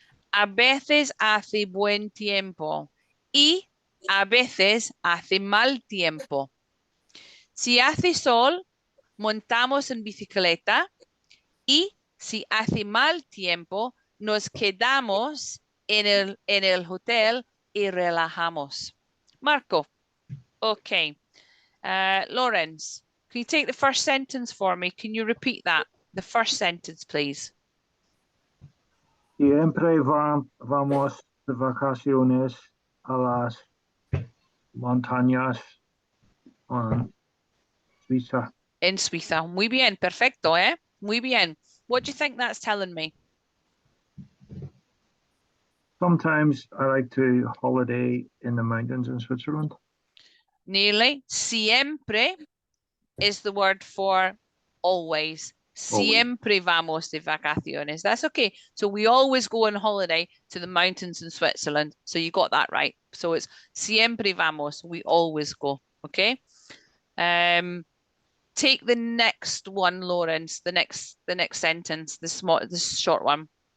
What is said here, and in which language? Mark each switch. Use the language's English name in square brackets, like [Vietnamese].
[Spanish] A veces hace buen tiempo y a veces hace mal tiempo. Si hace sol, montamos en bicicleta y si hace mal tiempo, nos quedamos en el hotel y relajamos. [English] Marco. Okay. Lawrence, can you take the first sentence for me? Can you repeat that? The first sentence, please. [Spanish] Siempre vamos de vacaciones a las montañas en Suiza. En Suiza. Muy bien. Perfecto, eh? Muy bien. [English] What do you think that's telling me? Sometimes I like to holiday in the mountains in Switzerland. Nearly. Siempre is the word for always. [Spanish] Siempre vamos de vacaciones. [English] That's okay. So we always go on holiday to the mountains in Switzerland. So you got that right. So it's [Spanish] siempre vamos. [English] We always go. Okay. Take the next one, Lawrence. The next sentence. The short one.